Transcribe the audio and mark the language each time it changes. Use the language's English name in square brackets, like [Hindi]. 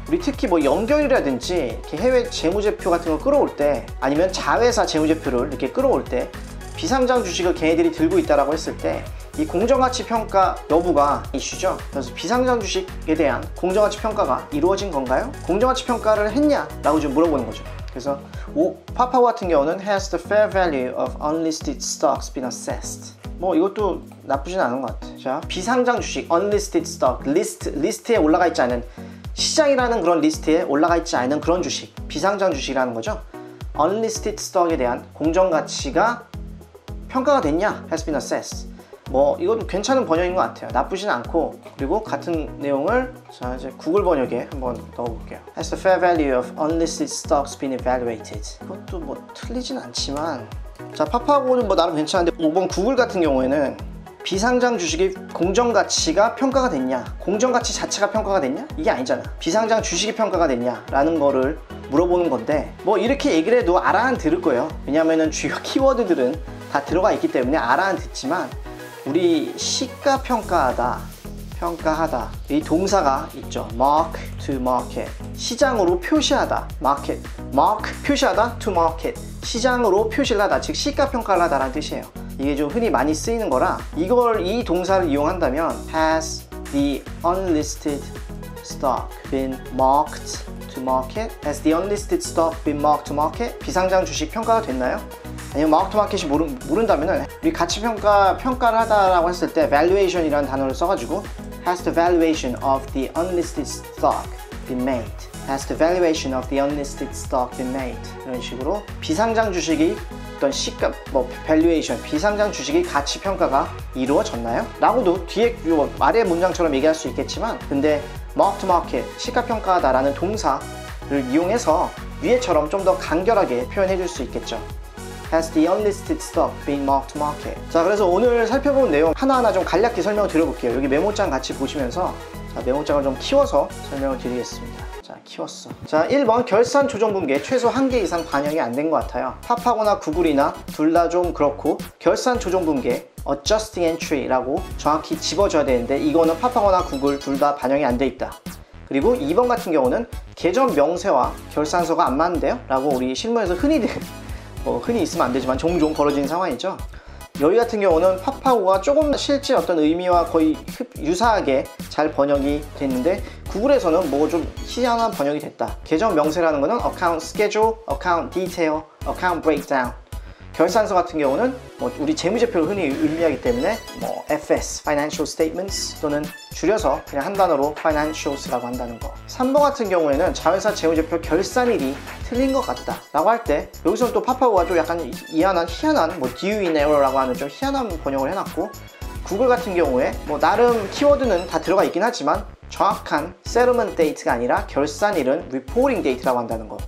[Korean] 우리 특히 뭐 연결이라든지 이렇게 해외 재무제표 같은 걸 끌어올 때, 아니면 자회사 재무제표를 이렇게 끌어올 때 비상장 주식을 걔네들이 들고 있다라고 했을 때 이 공정가치 평가 여부가 이슈죠. 그래서 비상장 주식에 대한 공정가치 평가가 이루어진 건가요? 공정가치 평가를 했냐? 라고 좀 물어보는 거죠. 그래서 파파고 같은 경우는 [English] has the fair value of unlisted stocks been assessed? [Korean] 뭐 이것도 나쁘진 않은 것 같아. 자, 비상장 주식, unlisted stock, 리스트에 올라가 있지 않은, 시장이라는 그런 리스트에 올라가 있지 않은 그런 주식, 비상장 주식이라는 거죠. unlisted stock에 대한 공정가치가 평가가 됐냐? [English] has been assessed. [Korean] 뭐 이것도 괜찮은 번역인 것 같아요. 나쁘진 않고. 그리고 같은 내용을 자 이제 구글 번역에 한번 넣어볼게요. [English] Has the fair value of unlisted stocks been evaluated? [Korean] 이것도 뭐 틀리진 않지만, 자, 파파고는 뭐 나름 괜찮은데 5번 구글 같은 경우에는 비상장 주식의 공정가치가 평가가 됐냐, 공정가치 자체가 평가가 됐냐? 이게 아니잖아. 비상장 주식이 평가가 됐냐 라는 거를 물어보는 건데, 뭐 이렇게 얘기를 해도 알아는 들을 거예요. 왜냐면은 주요 키워드들은 다 들어가 있기 때문에 알아는 듣지만, 우리 시가평가하다, 평가하다, 이 동사가 있죠. mark to market, 시장으로 표시하다, market, mark 표시하다, to market, 시장으로 표시를 하다, 즉 시가평가를 하다라는 뜻이에요. 이게 좀 흔히 많이 쓰이는 거라 이 동사를 이용한다면 [English] has the unlisted stock been marked to market? Has the unlisted stock been marked to market? [Korean] 비상장 주식 평가가 됐나요? 아니면 mark to market이 모른다면은 우리 평가를 하다라고 했을 때 valuation이라는 단어를 써가지고 [English] has the valuation of the unlisted stock been made? Has the valuation of the unlisted stock been made? [Korean] 이런 식으로 비상장 주식이 어떤 시가, valuation, 비상장 주식의 가치 평가가 이루어졌나요? 라고도 뒤에 아래 문장처럼 얘기할 수 있겠지만, 근데 mark to market, 시가평가하다라는 동사를 이용해서 위에처럼 좀 더 간결하게 표현해 줄 수 있겠죠. [English] Has the unlisted stock been marked to market? [Korean] 자, 그래서 오늘 살펴본 내용 하나하나 좀 간략히 설명을 드려볼게요. 여기 메모장 같이 보시면서, 자, 메모장을 좀 키워서 설명을 드리겠습니다. 자, 키웠어. 자, 1번 결산 조정 분기에 최소 1개 이상 반영이 안 된 것 같아요. 파파고나 구글이나 둘 다 좀 그렇고, 결산 조정 분기에 adjusting entry라고 정확히 집어줘야 되는데 이거는 파파고나 구글 둘 다 반영이 안 돼 있다. 그리고 2번 같은 경우는 계정 명세와 결산서가 안 맞는데요? 라고 우리 실무에서 흔히 있으면 안 되지만 종종 벌어지는 상황이죠. 여기 같은 경우는 파파고가 조금 실제 어떤 의미와 거의 유사하게 잘 번역이 됐는데, 구글에서는 뭐 좀 희한한 번역이 됐다. 계정 명세라는 거는 account schedule, account detail, account breakdown. 결산서 같은 경우는 뭐 우리 재무제표를 흔히 의미하기 때문에 뭐 FS, financial statements, 또는 줄여서 그냥 한 단어로 financials라고 한다는 거. 3번 같은 경우에는 자회사 재무제표 결산일이 틀린 것 같다 라고 할 때, 여기서는 또 파파고가 좀 약간 희한한 뭐 due in error라고 하는 좀 희한한 번역을 해놨고, 구글 같은 경우에 뭐 나름 키워드는 다 들어가 있긴 하지만 정확한 settlement date가 아니라 결산일은 reporting date라고 한다는 거.